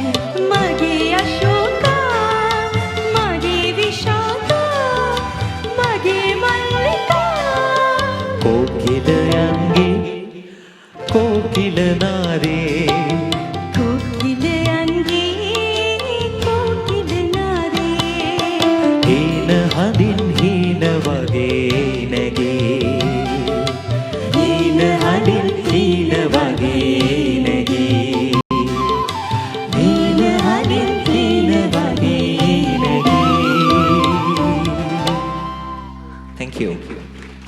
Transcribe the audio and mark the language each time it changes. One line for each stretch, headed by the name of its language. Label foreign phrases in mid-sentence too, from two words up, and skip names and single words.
Sinhala: මගේ අශෝකා මගේ විශාඛා මගේ මල්ලිකා කෝකිලයන්ගේ කෝකිල නාදේ කෝකිලයන්ගේ කෝකිල නාදේ හීන හඳින් හීන වගේ නැගී හීන හඳින් හීන වගේ නැගී හීන හඳින් හීන වගේ නැගී
English: Thank you.